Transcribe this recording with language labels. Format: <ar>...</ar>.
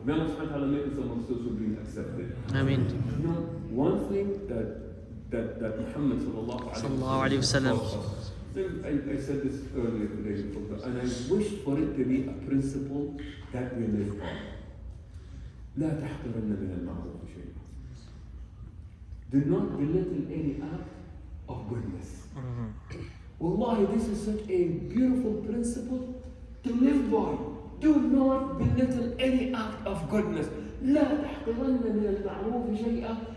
<en>May Allah subhanahu wa ta'ala make us amongst those who have been accepted. Ameen. One thing that Muhammad sallallahu alayhi wa sallam, I said this earlier today, and I wish for it to be a principle that we live by.</en> <ar>لا تحقرن من المعروف شيئا.</ar> <en>Do not belittle any act of goodness. Wallahi, this is such a beautiful principle to live by. Do not belittle any act of goodness.</en> <ar>لا تحقرن من المعروف شيئا.</ar>